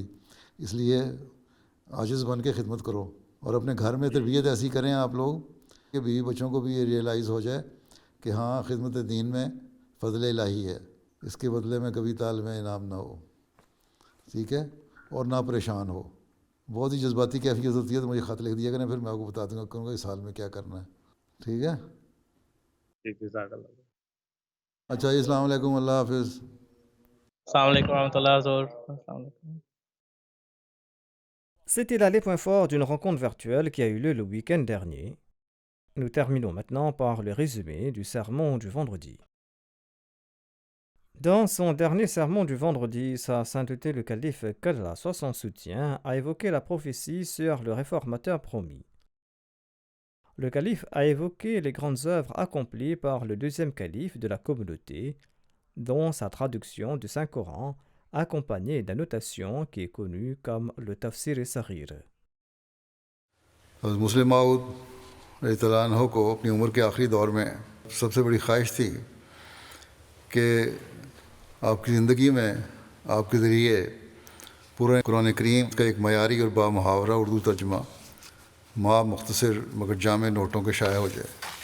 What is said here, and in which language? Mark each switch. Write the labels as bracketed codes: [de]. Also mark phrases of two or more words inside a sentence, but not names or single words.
[ur] اس لیے عاجز بن کے خدمت کرو، اور اپنے گھر میں تربیت ایسی کریں آپ لوگ کہ بیوی بچوں کو بھی یہ ریئلائز ہو جائے کہ ہاں خدمت دین میں فضل الہی ہے، اس کے بدلے میں کبھی طالب انعام نہ ہو، ٹھیک ہے، اور نہ پریشان ہو۔ بہت ہی جذباتی کیفیت ہوتی ہے تو مجھے خط لکھ دیا کریں، پھر میں آپ کو بتا دوں گا کہوں گا اس حال میں کیا کرنا ہے، ٹھیک ہے۔ [ar] جزاک اللہ۔ [ur] اچھا جی، [ar] السلام علیکم، [ur] اللہ حافظ۔ [ar] السلام علیکم ورحمۃ اللہ السلام علیکم۔ [fr] C'était là les points forts d'une rencontre virtuelle qui a eu lieu le week-end dernier. Nous terminons maintenant par le résumé du sermon du vendredi. Dans son dernier sermon du vendredi, Sa Sainteté le Calife qu'Allah soit son soutien a évoqué la prophétie sur le réformateur promis. Le calife a évoqué les grandes œuvres accomplies par le deuxième calife de la communauté, dont sa traduction du Saint-Coran, accompagnée d'annotations qui est connue comme le Tafsir Saghir. [ur] حضرت مسلم موعود [ar] رضی اللہ عنہ [ur] کو اپنی عمر کے آخری دور میں سب سے بڑی خواہش تھی کہ آپ کی زندگی میں آپ کے ذریعے پورے قرآن کریم کا ایک معیاری اور بامحاورہ اردو ترجمہ مختصر مگر جامع نوٹوں کے شائع ہو جائے۔